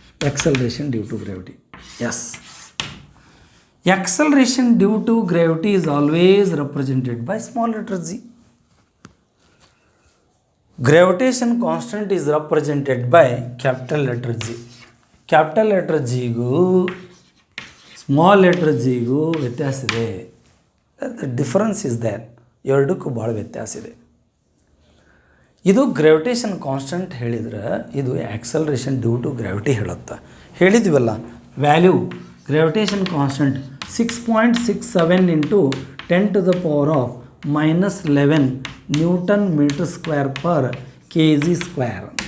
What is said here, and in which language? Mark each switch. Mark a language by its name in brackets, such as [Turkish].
[English] Acceleration due to gravity. Yes. Acceleration due to gravity is always represented by small letter g. Gravitation constant is represented by capital letter G. [Kannada] Capital letter G ಗೂ small letter ಜಿಗೂ ವ್ಯತ್ಯಾಸ ಇದೆ. [English] The difference is there. [Kannada] ಎರಡಕ್ಕೂ ಭಾಳ ವ್ಯತ್ಯಾಸ ಇದೆ. ಇದು gravitation constant ಹೇಳಿದ್ರೆ, ಇದು ಆಕ್ಸಲರೇಷನ್ ಡ್ಯೂ ಟು ಗ್ರಾವಿಟಿ ಹೇಳುತ್ತೆ. ಹೇಳಿದ್ವಲ್ಲ value [English] gravitation constant 6.67 into 10 to the power of minus 11 Newton meter square per kg square.